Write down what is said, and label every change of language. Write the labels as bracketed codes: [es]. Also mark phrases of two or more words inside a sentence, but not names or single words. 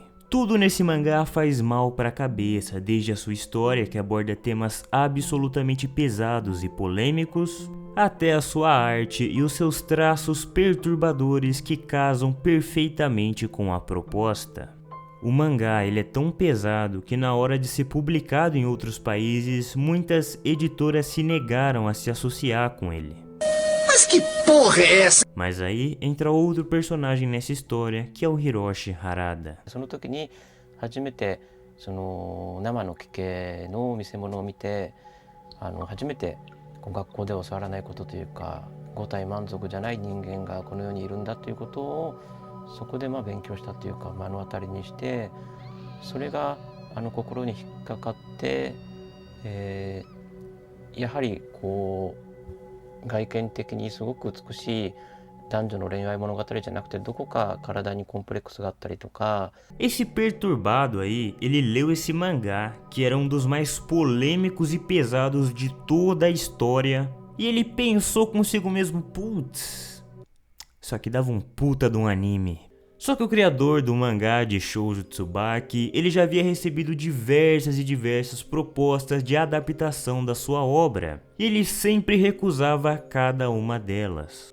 [pt] Tudo nesse mangá faz mal para a cabeça, desde a sua história, que aborda temas absolutamente pesados e polêmicos, até a sua arte e os seus traços perturbadores que casam perfeitamente com a proposta. O mangá ele é tão pesado que na hora de ser publicado em outros países, muitas editoras se negaram a se associar com ele. Mas que porra é essa? Mas aí entra outro personagem nessa história, que é o Hiroshi Harada. [ja] その時に初めてその生の奇形の見せ物を見て、初めて学校では教わらないことというか、五体満足じゃない人間がこの世にいるんだということをそこで勉強したというか目の当たりにして、それが心に引っかかって、やはりこう外見的にすごく美しい男女の恋愛物語じゃなくて、どこか体にコンプレックスがあったりとか。 [pt] Esse perturbado aí, ele leu esse mangá, que era um dos mais polêmicos e pesados de toda a história, e ele pensou consigo mesmo, putz, isso aqui dava um puta de um anime. Só que o criador do mangá de Shoujo Tsubaki, ele já havia recebido diversas propostas de adaptação da sua obra, e ele sempre recusava cada uma delas.